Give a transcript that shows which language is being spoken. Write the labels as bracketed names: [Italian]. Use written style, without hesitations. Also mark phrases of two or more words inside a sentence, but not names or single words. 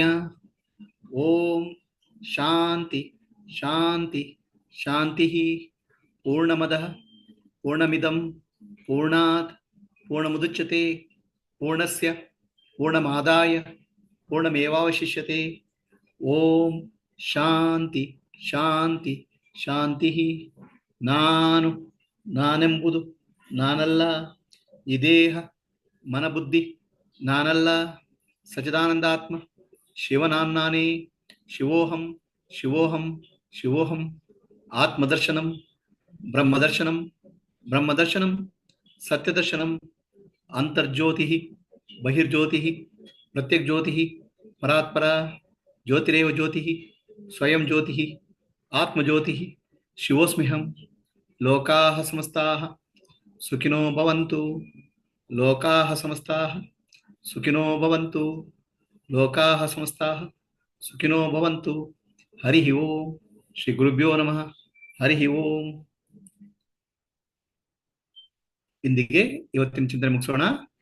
[Sanskrit] ಓಂ ಶಾಂತಿ ಶಾಂತಿ ಶಾಂತಿ. ಪೂರ್ಣಮದಃ ಪೂರ್ಣಮಿದಂ ಪೂರ್ಣಾತ್ ಪೂರ್ಣಮುದಚ್ಯತೆ ಪೂರ್ಣಸ್ಯ ಪೂರ್ಣಮಾದಾಯ ಪೂರ್ಣಮೇವಾವಶಿಷ್ಯತೆ. ಓಂ ಶಾಂತಿ ಶಾಂತಿ ಶಾಂತಿ. [Kannada] ನಾನು ನಾನೆಂಬುದು ನಾನಲ್ಲ, ಈ ದೇಹ ಮನಬುದ್ಧಿ ನಾನಲ್ಲ, ಸಚಿದಾನಂದಾತ್ಮ ಶಿವನಾನ್ನಾನೇ. [Sanskrit] ಶಿವೋಹಂ ಶಿವೋಹಂ ಶಿವೋಹಂ. ಆತ್ಮದರ್ಶನಂ ಬ್ರಹ್ಮದರ್ಶನಂ ಬ್ರಹ್ಮದರ್ಶನಂ ಸತ್ಯದರ್ಶನಂ. ಅಂತರ್ಜ್ಯೋತಿ ಬಹಿರ್ಜ್ಯೋತಿ ಪ್ರತ್ಯಗ್ಜ್ಯೋತಿ ಪರಾತ್ಪರ ಜ್ಯೋತಿರೇವ ಜ್ಯೋತಿ ಸ್ವಯಂ ಜ್ಯೋತಿ ಆತ್ಮಜ್ಯೋತಿ. ಶಿವೋಸ್ಮ್ಯಹಂ. ಲೋಕಾಃ ಸಮಸ್ತಾಃ ಸುಖಿನೋ ಭವಂತು. ಲೋಕಾಃ ಸಮಸ್ತಾಃ ಸುಖಿನೋ ಭವಂತು. ಲೋಕಾಃ ಸಮಸ್ತಾಃ ಸುಖಿನೋ ಭವಂತು. ಹರಿ ಓಂ. ಶ್ರೀ ಗುರುಭ್ಯೋ ನಮಃ. ಹರಿ ಓಂ. [Kannada] ಇಂದಿಗೆ ಇವತ್ತಿನ ಚಿಂತನೆ ಮುಗಿಸೋಣ.